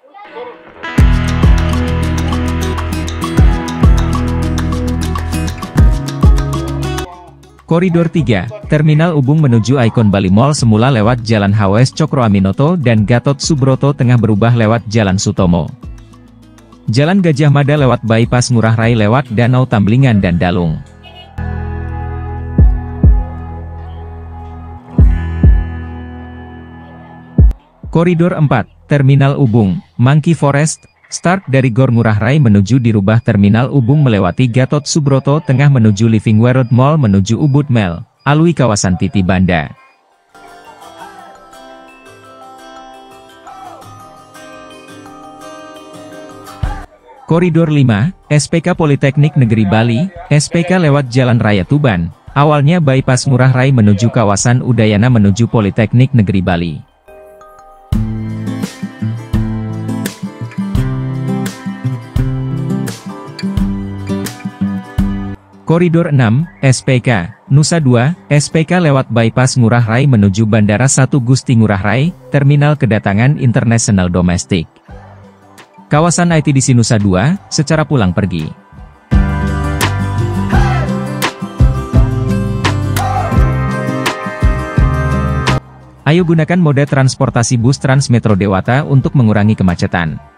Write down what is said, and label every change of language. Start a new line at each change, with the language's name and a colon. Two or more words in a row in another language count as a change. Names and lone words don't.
Indonesian: Koridor 3, Terminal Ubung menuju Ikon Bali Mall semula lewat Jalan HWS Cokro Aminoto dan Gatot Subroto Tengah berubah lewat Jalan Sutomo. Jalan Gajah Mada lewat Bypass Ngurah Rai lewat Danau Tamblingan dan Dalung. Koridor 4, Terminal Ubung, Monkey Forest, start dari Gor Ngurah Rai menuju dirubah Terminal Ubung melewati Gatot Subroto Tengah menuju Living World Mall menuju Ubud Mall, alui kawasan Titi Banda. Koridor 5, SPK Politeknik Negeri Bali, SPK lewat Jalan Raya Tuban, awalnya bypass Ngurah Rai menuju kawasan Udayana menuju Politeknik Negeri Bali. Koridor 6, SPK, Nusa 2, SPK lewat bypass Ngurah Rai menuju Bandara 1 Gusti Ngurah Rai, Terminal Kedatangan Internasional Domestik. Kawasan ITDC Nusa 2, secara pulang pergi. Ayo gunakan moda transportasi bus Transmetro Dewata untuk mengurangi kemacetan.